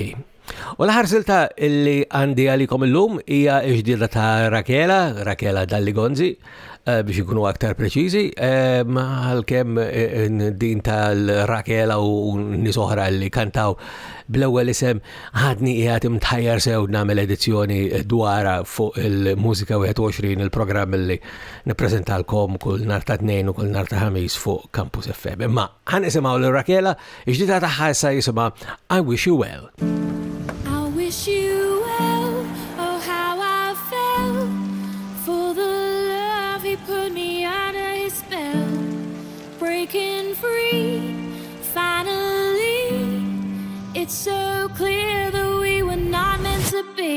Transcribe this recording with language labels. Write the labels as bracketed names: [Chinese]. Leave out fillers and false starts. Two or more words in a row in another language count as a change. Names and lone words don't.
[Maltese] U l-ħar silta illi għandi għalikom il-lum hija ġdida ta' Rakela Dalligonzi, biex ikunu aktar preċiżi, għalkemm din tal-Rakela u nies oħra li kantaw bl-ewwel isem ħadni qiegħed imtħajjar sew nagħmel edizzjoni dwara fuq il-Mużika 21, il-programm li nippreżentalkom kull nhar ta' tnejn u kull nhar ta' ħamis fuq Campus FM. Imma ħanisimgħu lil Rakela, ġdida tagħha issa jisimha I Wish You Well. [English] Wish you well, oh how I fell for the love he put me under his spell, breaking free, finally, it's so clear that we were not meant to be.